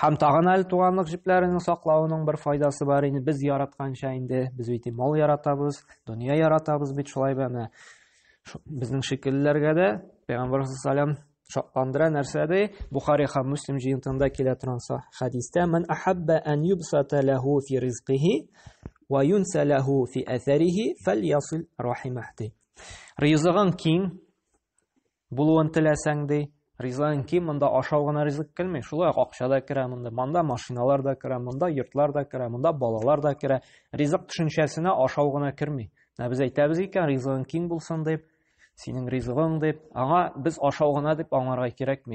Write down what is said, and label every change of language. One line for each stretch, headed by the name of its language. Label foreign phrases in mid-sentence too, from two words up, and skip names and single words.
Tatar: Һәм тагын әле туганлык җепләрен саклауның бер файдасы бар инде. Без яратканча инде, без бит мал яратабыз, дөнья яратабыз бит шулай бәме. Безнең шикелләргә дә Пәйгамбер саллаллаһу шатландыра нәрсәдә Бухари һәм Муслим җыентында килә торган хадистә:
Arabic: "من أحب أن يبسط له في رزقه وينسأ له في أثره فليصل رحمه."
Tatar: Ризыгың киң булуын теләсәң ди, ризыгың киң, монда ашау гына ризык килми, шулай акча да керә монда машиналар да керә, монда йортлар да керә, монда балалар да керә. Ризык төшенчәсенә ашау гына керми. Без әйтәбез икән, ризыгың киң булсын дип, синең ризыгың дип, аңа без ашау гына дип аңларга кирәкми.